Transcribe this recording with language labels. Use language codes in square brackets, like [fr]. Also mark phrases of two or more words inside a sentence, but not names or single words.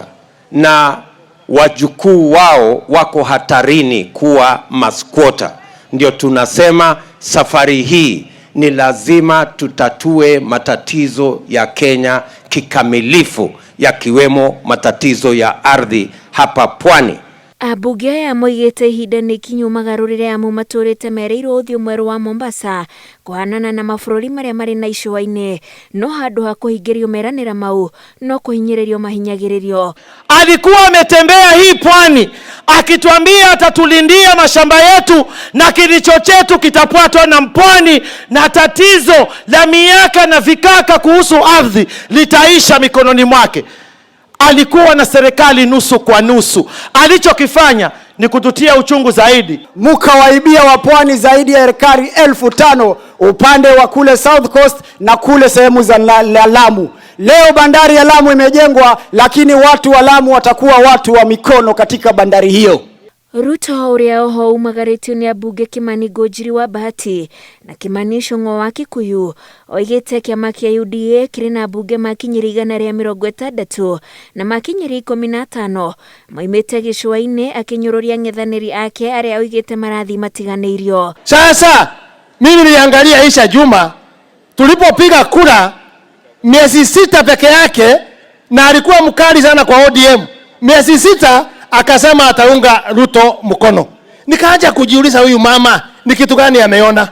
[sw] Na wajukuu wao wako hatarini kuwa maskwota. Ndio tunasema safari hii ni lazima tutatue matatizo ya Kenya kikamilifu, yakiwemo matatizo ya ardhi hapa Pwani. [ki] Abunge aya moigĩte ihinda nĩ ikinyu magarũrĩre amwe matũrĩte mereirwo ũthiũ mwerũ wa Mombasa kũhanana na mabũrũri marĩa marĩ na icũa-inĩ, no handũ ha kũhingĩrio meranĩra mau no kũhinyĩrĩrio mahinyagĩrĩrio. [sw] Alikuwa ametembea hii Pwani akituambia atatulindia mashamba yetu na kilicho chetu kitapatwa na Mpwani, na tatizo la miaka na vikaka kuhusu ardhi litaisha mikononi mwake. Alikuwa na serikali nusu kwa nusu. Alichokifanya ni kututia uchungu zaidi. Mkawaibia wa Pwani zaidi ya ekari 5,000 upande wa kule South Coast na kule sehemu za Lamu. Leo bandari ya Lamu imejengwa, lakini watu wa Lamu watakuwa watu wa mikono katika bandari hiyo. [ki] Ruto ũrĩa oho umagarĩtio nĩ ambunge Kimani Ngũnjiri wa Bahati na Kimani Icũng'wa wa Kikuyu oigĩte kĩama kĩa UDA kĩrĩ na ambunge makinyĩria 160 na makinyĩria 15 moimĩte gĩcũa-inĩ akinyũrũria ng'ethanĩri ake arĩa oigĩte marathi matiganĩirio. [sw] Sasa mimi niliangalia Aisha Juma tulipopiga kura miezi 6 peke yake, na alikuwa mkali sana kwa ODM. Miezi 6 akasema ataunga Ruto mkono. Nikaanza kujiuliza huyu mama ni kitu gani ameona?